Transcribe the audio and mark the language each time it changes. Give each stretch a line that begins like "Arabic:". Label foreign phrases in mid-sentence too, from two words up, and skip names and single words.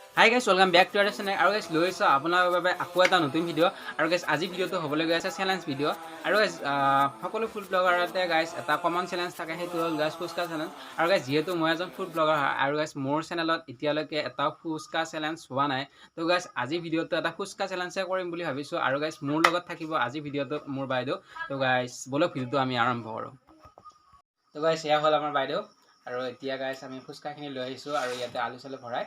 English: Hi guys, welcome back to our channel.
Assamese: Aru guys, লৈছোঁ আপোনাৰ বাবে আকৌ এটা নতুন video. আৰু guys, আজি video টো হ'ব লৈ গৈ আছে
English: challenge video.
Assamese: আৰু guys, সকলো
English: food blogger
Assamese: ate guys eta common challenge থাকে hetu hol guys fuska challenge. Aru guys, যিহেতু মই এজন
English: food blogger
Assamese: হয়. Aru guys, mor channelot etialoke eta fuska challenge howa nai. To guys, আজি video to eta fuska challenge korim boli bhabisu. আৰু guys, মোৰ লগত থাকিব আজি video টো মোৰ বাইদেউ। তো guys, বলা video টো আমি আৰম্ভ কৰোঁ. তো guys, এয়া হ'ল আমাৰ বাইদেউ। আৰু এতিয়া guys, আমি ফুচকাখিনি লৈ আহিছোঁ আৰু য'ত আলু চলে ভৰাই.